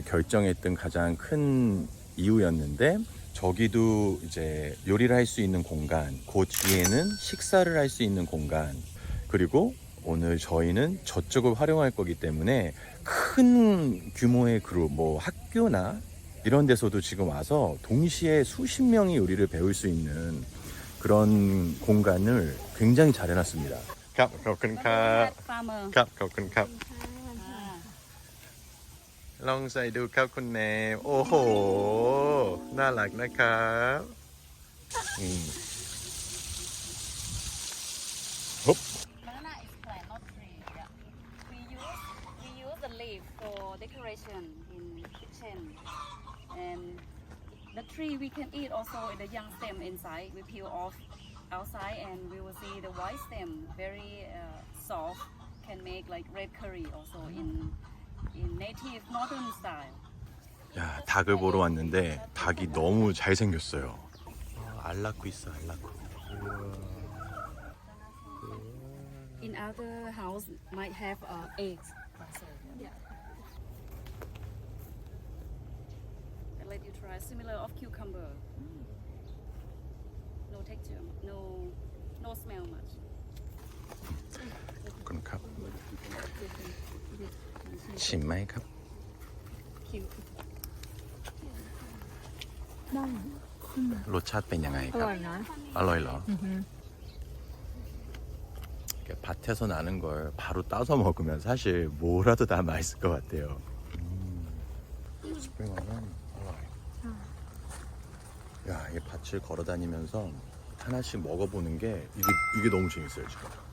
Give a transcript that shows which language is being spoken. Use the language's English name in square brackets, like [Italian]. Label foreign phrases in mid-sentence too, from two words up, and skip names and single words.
[Korean] 결정했던 가장 큰 이유였는데, 저기도 이제 요리를 할 수 있는 공간, 그 뒤에는 식사를 할 수 있는 공간, 그리고 오늘 저희는 저쪽을 활용할 거기 때문에 큰 규모의 그룹, 뭐 학교나 이런 데서도 지금 와서 동시에 수십 명이 요리를 배울 수 있는 그런 공간을 굉장히 잘 해놨습니다. 감사합니다. 감사합니다. [Thai] ลองใส่ดูครับคุณแนมโอ้โหน่ารักนะครับฮึบ [English] Banana is plant, not tree. Yeah. We use the leaf for decoration in kitchen, and the tree we can eat also the young stem inside. We peel off outside and we will see the white stem very soft. Can make like red curry also in native northern style. [Korean] 야, 닭을 보러 왔는데 닭이 너무 잘생겼어요. 알 낳고 있어, 알 낳고. [English] In other house might have eggs. So, yeah. I'll let you try similar of cucumber. No texture, no smell much. [Thai] ขอบคุณครับชิมไหมครับ รสชาติเป็นยังไงครับ อร่อยเหรอ? [Korean] 밭에서 나는 걸 바로 따서 먹으면 사실 뭐라도 다 맛있을 것 같아요. 스프링어는 야, 이 밭을 걸어 다니면서 하나씩 먹어보는 게 이게 너무 재밌어요 지금.